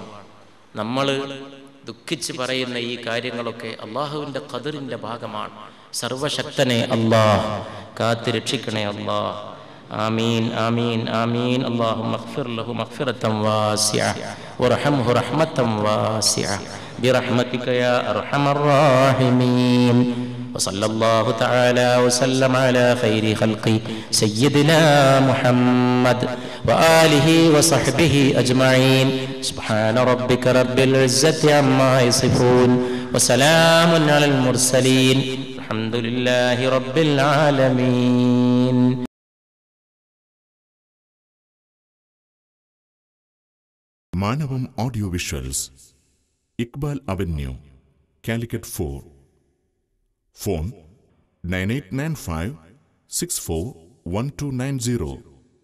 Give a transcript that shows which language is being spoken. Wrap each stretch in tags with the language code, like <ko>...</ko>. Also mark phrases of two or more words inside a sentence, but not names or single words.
<ml>നമ്മൾ ദുഃഖിച്ച് പറയുന്ന ഈ കാര്യങ്ങളൊക്കെ അള്ളാഹുവിന്റെ ഖദറിന്റെ ഭാഗമാണ്. സർവശക്തനെ അല്ലാഹ് കാത്ത് രക്ഷിക്കണേ അല്ലാഹ്. ആമീൻ ആമീൻ ആമീൻ.</ml> <ar>اللهم اغفر له مغفرة واسعة وارحمه رحمة واسعة برحمتك يا أرحم الراحمين. وصلى الله تعالى وسلم على خير خلق سيدنا محمد وآله وصحبه أجمعين. سبحان ربك رب العزة عما يصفون وسلام على المرسلين. والحمد لله رب العالمين.</ar> <ml>മാനവം ഓഡിയോ വിഷ്വൽസ്, ഇക്ബാൽ അവന്യൂ, കാലിക്കറ്റ് 4. ഫോൺ 9895641290.</ml>